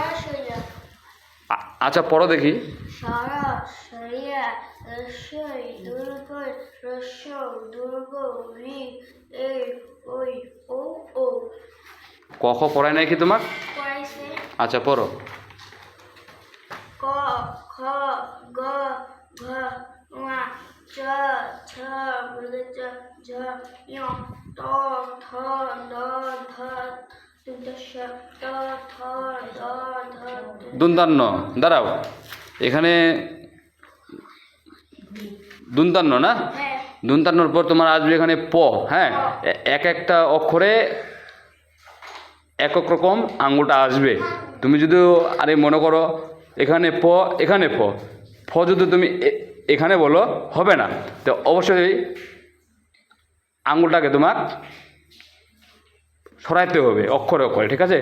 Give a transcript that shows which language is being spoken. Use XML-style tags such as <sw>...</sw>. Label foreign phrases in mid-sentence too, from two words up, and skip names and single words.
<bn>আচ্ছা পড়ো দেখি। ক খ পড়ায় নাই কি তোমার? আচ্ছা পড়ো। ক খ গ ঘ ঙ চ ছ জ ঝ ঞ ট ঠ ড ধ দুদশ ট ঠ ড ধ দুন্দান্ন। দাঁড়াও, এখানে দুন্তান্ন না? দুন্তান্নর পর তোমার আসবে এখানে প। হ্যাঁ, এক একটা অক্ষরে একক রকম আঙ্গুলটা আসবে। তুমি যদি আরে মনে করো এখানে প এখানে প ফ যদি তুমি এখানে বলো হবে না, তো অবশ্যই আঙ্গুলটাকে তোমার সরাইতে হবে অক্ষরে অক্ষরে, ঠিক আছে?</bn>